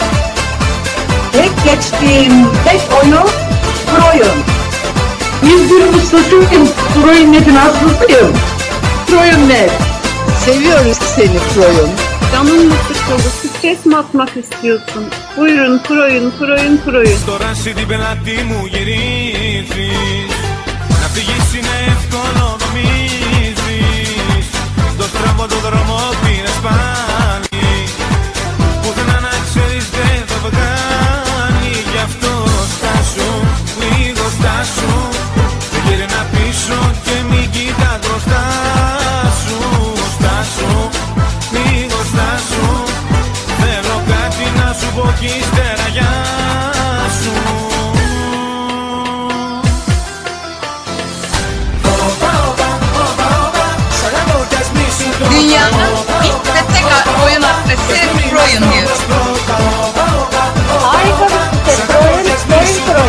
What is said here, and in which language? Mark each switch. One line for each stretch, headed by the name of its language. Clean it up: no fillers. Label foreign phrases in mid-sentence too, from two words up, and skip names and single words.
Turkish: Tek geçtiğim tek oyun Proyun. 101 ustasıyım, Proyunet'in hastasıyım. Proyunet. Seviyoruz seni Pro'yun. Canın mı sıkıldı? Stres mi atmak istiyorsun? Buyurun Proyun.
Greek: Τώρα σε την πελάτη μου γυρίζεις. Να φύγεις είναι εύκολο νομίζεις. Στο στραβό το δρόμο πήρες πάλι. Πουθενά να ξέρεις δεν θα βγάλει. Γι' αυτό στάσου, λίγο στάσου. Γύρνα πίσω και μην κοιτάς μπροστά σου. Στάσου, λίγο στάσου. Θέλω κάτι να σου πω κι ύστερα γεια σου.
Turkish: Dünyanın ilk ve tek oyun adresi Pro'yun diyor. Harika bir site, Proyun.